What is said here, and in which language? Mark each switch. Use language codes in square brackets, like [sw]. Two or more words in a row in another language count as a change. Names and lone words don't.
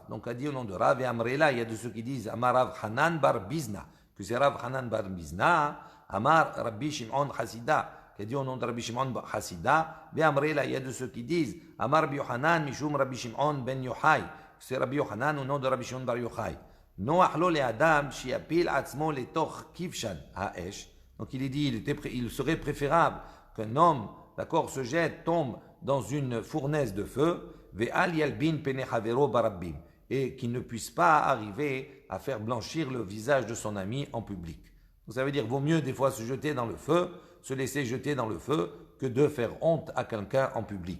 [fr] Donc, a dit au nom de Rav et Amrela, il y a de ceux qui disent Amarav Hanan Bar Bizna, que c'est Rav Hanan Bar Bizna, Amar Rabbi Shimon Hasida, qui a dit au nom de Rabbi Shimon Hasida, Ve'amrela, il y a de ceux qui disent Amar Rabbi Yohanan Mishum Rabbi Shimon Ben Yochai, que c'est Rabbi Yohanan au nom de Rabbi Shimon Bar Yochai. [he] נוח לו לאדם שיפיל עצמו לתוך כבשן האש. [fr] Donc, il est dit, il serait préférable qu'un homme, d'accord, se jette, tombe dans une fournaise de feu, et qui ne puisse pas arriver à faire blanchir le visage de son ami en public. Donc ça veut dire vaut mieux des fois se jeter dans le feu, se laisser jeter dans le feu, que de faire honte à quelqu'un en public.